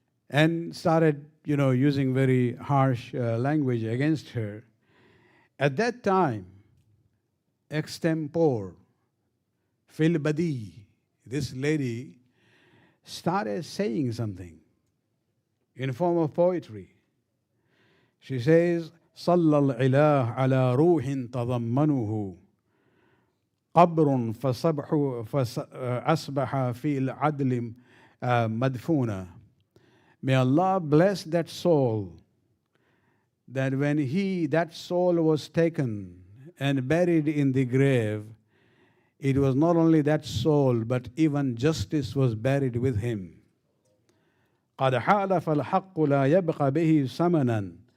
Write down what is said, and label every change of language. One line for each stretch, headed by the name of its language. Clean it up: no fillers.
English: And started, using very harsh language against her. At that time, extempore, fil badi, this lady started saying something in form of poetry. She says,
Arabic: صلى الإله على روح تضمنه قبر فأصبح في العدل مدفونا.
English: May Allah bless that soul, that when that soul was taken and buried in the grave, it was not only that soul, but even justice was buried with him.
Arabic: قَدْ حَالَفَ الْحَقُّ لَا يَبْقَ بِهِ ثَمَنًا.